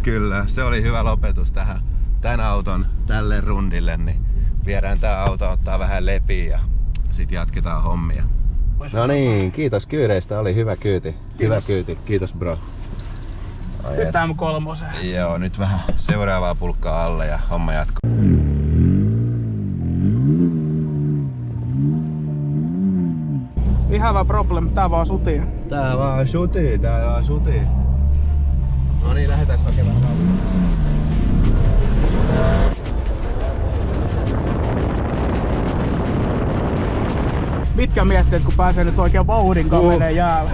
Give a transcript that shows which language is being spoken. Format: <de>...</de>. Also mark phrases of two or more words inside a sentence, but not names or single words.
<fi>Kyllä, se oli hyvä lopetus tän auton tälle rundille, niin viedään tää auto ottaa vähän lepiä ja sit jatketaan hommia. No niin, kiitos kyyreistä, oli hyvä kyyti. Hyvä kyyti, kiitos bro. Nyt M3. Joo, nyt vähän seuraavaa pulkkaa alle ja homma jatkuu.</fi> <en>We have a problem,</en> <fi>tää vaan sutia. Tää vaan sutii. No niin, lähdetään hakemaan vauhtia. Mitkä mietteet, kun pääsee nyt oikein vauhdin kanssa menee jäällä?</fi>